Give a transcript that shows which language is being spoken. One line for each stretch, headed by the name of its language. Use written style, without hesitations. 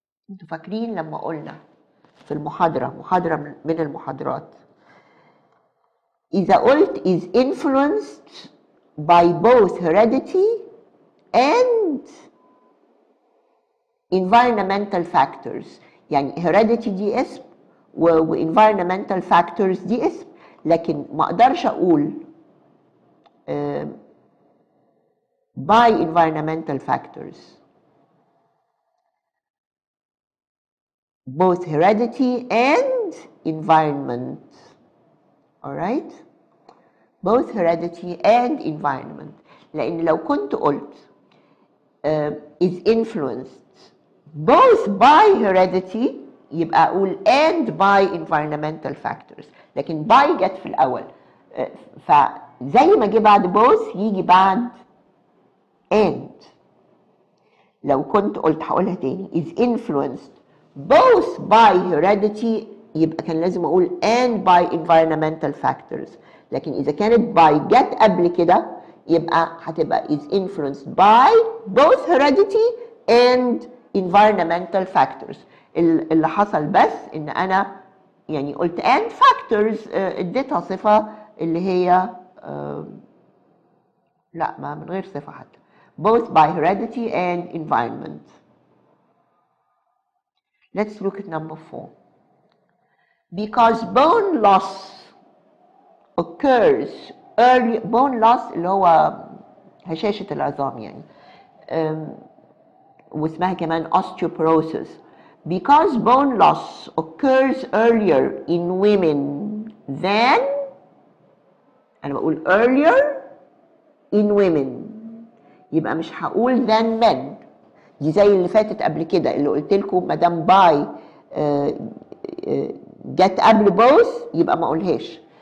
Arabic: انتوا فاكرين لما قلنا في محاضرة من المحاضرات إذا قلت
English: is influenced by both heredity and environmental factors.
Arabic: يعني heredity دي اسم و
English: environmental factors
Arabic: دي اسم، لكن ما اقدرش اقول
English: by environmental factors. both heredity and environment. All right? both heredity and environment.
Arabic: لأن لو كنت قلت
English: is influenced both by heredity
Arabic: يبقى أقول
English: and by environmental factors،
Arabic: لكن by جت في الأول، فزي ما جه بعد both يجي بعد and. لو كنت قلت هقولها تاني
English: is influenced both by heredity
Arabic: يبقى كان لازم أقول
English: and by environmental factors،
Arabic: لكن إذا كانت by جت قبل كده يبقى هتبقى
English: is influenced by both heredity and environmental factors.
Arabic: اللي حصل بس إن أنا يعني قلت
English: and factors
Arabic: اديتها صفة اللي هي لا ما من غير صفة حتى.
English: both by heredity and environment. Let's look at number 4. Because bone loss occurs early.
Arabic: bone loss اللي هو هشاشة العظام يعني، واسمها كمان osteoporosis.
English: Because bone loss occurs earlier in women than،
Arabic: أنا بقول
English: earlier in women،
Arabic: يبقى مش هقول
English: than men.
Arabic: دي زي اللي فاتت قبل كده اللي قلت لكم ما دام باي جت قبل both يبقى ما اقولهاش.